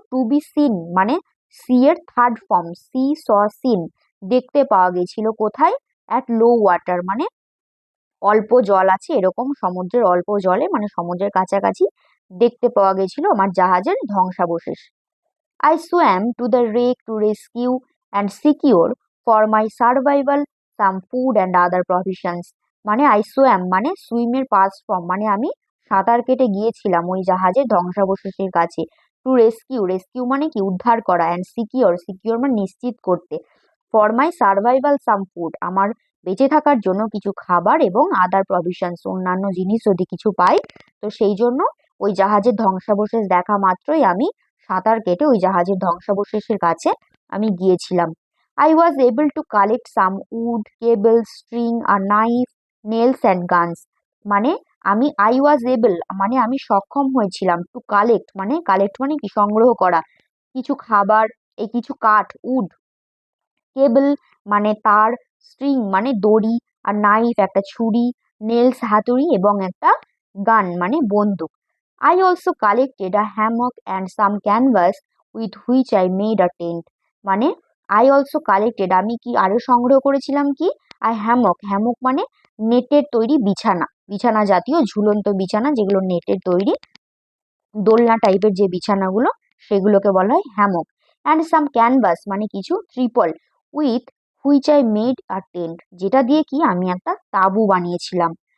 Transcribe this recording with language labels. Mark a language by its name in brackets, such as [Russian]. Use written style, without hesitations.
[Bangla] Two be seen মানে C এর third form, C স scene, দেখতে পাওয়া গেছিল কোথায়? [English] at low water [Bangla] মানে অল্প জল আছে এরকম, সমুদ্রের অল্প জলে মানে সমুদ্রের কাছাকাছি দেখতে পাওয়া গেছিল আমার জাহাজের ধ্বংসাবশেষ। [English] I swam to the wreck to rescue and secure for my survival some food and other provisions. [Bangla] মানে [English] I swam [Bangla] মানে সুইমের পাস্ট ফর্ম, মানে আমি সাঁতার কেটে গিয়েছিলাম ওই জাহাজের ধ্বংসাবশেষের কাছে। টু রেস্কিউ মানে কি? উদ্ধার করা। অ্যান্ড সিকিওর মানে নিশ্চিত করতে। [English] for my survival some food, [Bangla] আমার বেঁচে থাকার জন্য কিছু খাবার, এবং আদার প্রভিশনস অন্যান্য জিনিস যদি কিছু পাই, তো সেই জন্য ওই জাহাজের ধ্বংসাবশেষ দেখা মাত্রই আমি সাঁতার কেটে ওই জাহাজের ধ্বংসাবশেষের কাছে আমি গিয়েছিলাম। [English] I was able to collect some wood, cable, string, আর knife, nails and guns, মানে I was able মানে [Bangla] আমি সক্ষম হয়েছিলাম। টু কালেক্ট মানে কি? সংগ্রহ করা কিছু খাবার, এই কিছু কাঠ, উড, কেবল মানে তার, স্ট্রিং মানে দড়ি, আর নাইফ একটা ছুরি, নেলস হাতুড়ি, এবং একটা গান মানে বন্দুক। [English] I also collected a hammock and some canvas with which I made a tent. [Bangla] মানে [English] I also collected, [Bangla] আমি কি আরো সংগ্রহ করেছিলাম কি? হ্যামক মানে নেটের তৈরি বিছানা, বিছানা জাতীয় ঝুলন্ত বিছানা যেগুলো নেটের তৈরি, দোলনা টাইপের যে বিছানাগুলো সেগুলোকে বলা হয় হ্যামক। অ্যান্ড সাম ক্যানভাস মানে কিছু ত্রিপল, [English] with which I made a tent, [Bangla] যেটা দিয়ে কি আমি একটা তাঁবু বানিয়েছিলাম।